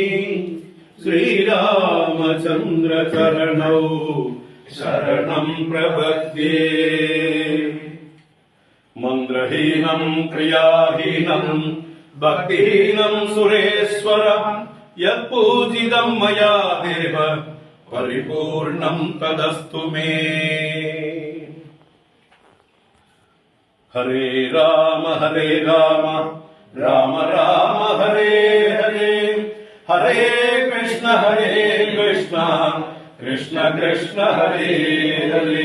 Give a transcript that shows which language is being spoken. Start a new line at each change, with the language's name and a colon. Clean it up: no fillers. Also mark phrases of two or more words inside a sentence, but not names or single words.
Sanskrit: ശ്രീരാമചന്ദ്ര ചരണൗ ശരണം പ്രപദ്യേ. മന്ത്രഹീനം ക്രിയാഹീനം ഭക്തിഹീനം സുരേശ്വര യത്പൂജിതം മയാ ദേവ പരിപൂർണം തദസ്തു മേ. ഹരേ രാമ രാമ രാമ ഹരേ ഹരേ. ഹരേ കൃഷ്ണ കൃഷ്ണ കൃഷ്ണ ഹരേ ഹരേ.